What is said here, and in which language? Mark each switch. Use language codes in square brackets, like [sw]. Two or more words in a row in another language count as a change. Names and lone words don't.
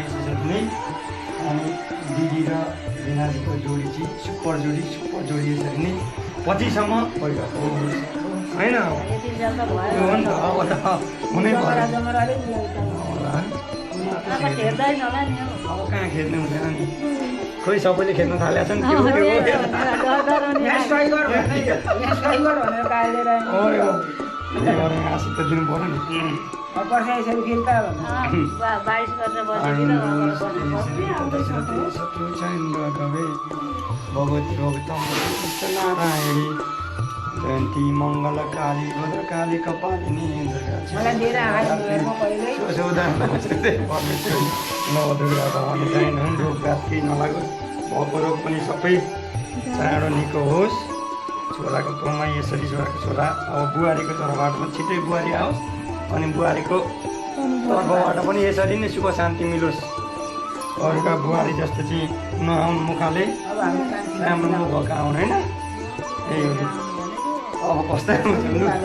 [ne] यसरी नै अनि दिदी र रिनाजीको जोडी चाहिँ सुपर जोडी यसरी नै पछिसम्म भइरहेको होइन त्यो हो नि त अब त हुनै पर्यो अब कहाँ खेल्नु हुँदैन नि खोइ सबैले खेल्न थालेको छ नि आशिष त दिनु पऱ्यो नि [sa] भगवती भगतम नारायणी जयन्ती मङ्गलकाली भद्रकाली कपालिनी नवदुर्गा भवानी जाइन [ne] रोगघात केही नलागोस् भएको रोग पनि सबै चाँडो निको होस् छोराको कमाइ यसरी छोरा अब बुहारीको तर्फबाट पनि छिट्टै बुहारी आओस् अनि बुहारीको तर्फबाट पनि यसरी नै सुख शान्ति मिलोस् अरूका बुहारी जस्तो चाहिँ नआउनु मुखाले राम्रो नभएको आउनु होइन यही हो अब कस्तै हुनु